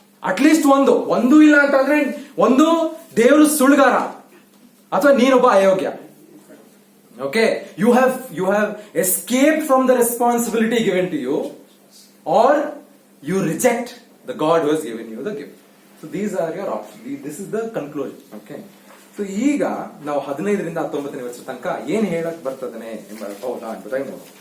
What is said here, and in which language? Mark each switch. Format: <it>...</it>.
<kn>At least ಒಂದು ಇಲ್ಲ ಅಂತಂದ್ರೆ, ಒಂದು ದೇವರು ಸುಳ್ಳುಗಾರ ಅಥವಾ ನೀನೊಬ್ಬ ಅಯೋಗ್ಯ.</kn> <en>Okay, you have escape from the responsibility given to you, are you reject the God who has given you the gift. So these are your options. This is the conclusion. Okay.</en> <kn>So ಈಗ ನಾವು 15ರಿಂದ 19ನೇ ವರ್ಷ ತನಕ ಏನ್ ಹೇಳಕ್ ಬರ್ತದನೆ ಎಂಬ ಹೌದಾ ಅಂತ ನೋಡು.</kn>